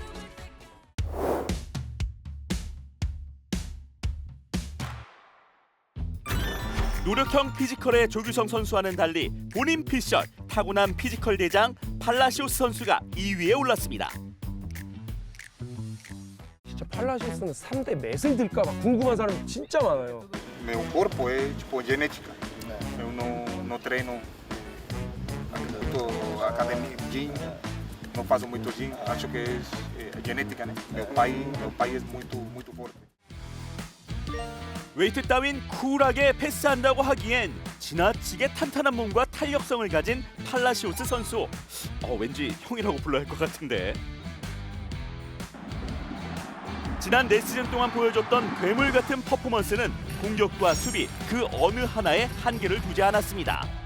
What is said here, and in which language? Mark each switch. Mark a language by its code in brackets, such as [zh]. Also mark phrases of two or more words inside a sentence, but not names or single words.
[ko] 노력형 피지컬의 조규성 선수와는 달리 본인 피셜, 타고난 피지컬 대장 팔라시오스 선수가 2위에 올랐습니다. 진짜 팔라시오스는 3대 맷을 들까 봐 궁금한 사람 진짜 많아요. [pt] Meu corpo é tipo genética. Eu não treino muito academia, gym, não faço muito gym. Acho que é genética, né? Meu pai é muito forte. [ko] 웨이트 따윈 쿨하게 패스한다고 하기엔 지나치게 탄탄한 몸과 탄력성을 가진 팔라시오스 선수. 왠지 형이라고 불러야 할 것 같은데. 지난 4시즌 동안 보여줬던 괴물 같은 퍼포먼스는 공격과 수비 그 어느 하나에 한계를 두지 않았습니다.